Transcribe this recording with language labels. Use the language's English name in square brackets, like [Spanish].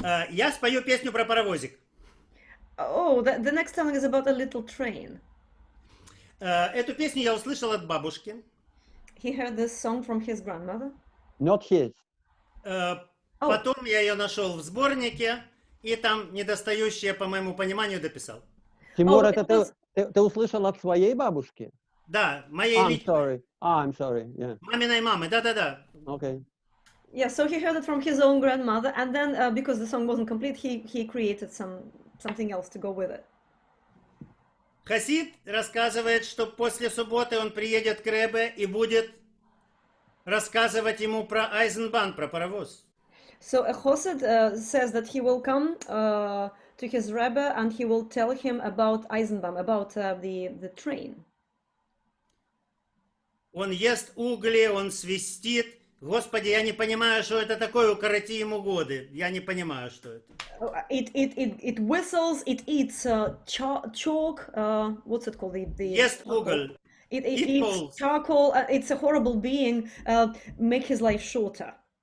[Russian] я спою песню про паровозик. [English] Oh, the next song is about a little train. [Russian] Эту песню я услышал от бабушки. [English] He heard this song from his grandmother. Not his. [Russian] Потом я ее нашел в сборнике, и там недостающее, по моему пониманию, дописал. Тимур, это ты услышал от своей бабушки? Да, моей личной. [English] I'm sorry. Yeah. [Russian] Маминой мамы, да-да-да. [English] Okay. Yeah, so he heard it from his own grandmother, and then because the song wasn't complete, he created something else to go with it. [Russian] Хасид рассказывает, что после субботы он приедет к Ребе и будет рассказывать ему про Eisenbahn, про паровоз. [English] So a Chassid says that he will come to his Rebbe and he will tell him about Eisenbahn, about the train. [Russian] Он ест угли, он свистит. Господи, я не понимаю, что это такое, укороти ему годы. Я не понимаю, что это. [English] It whistles, it eats chalk, what's it called? [Russian] Ест уголь. [English] It eats charcoal, it's a horrible being, make his life shorter.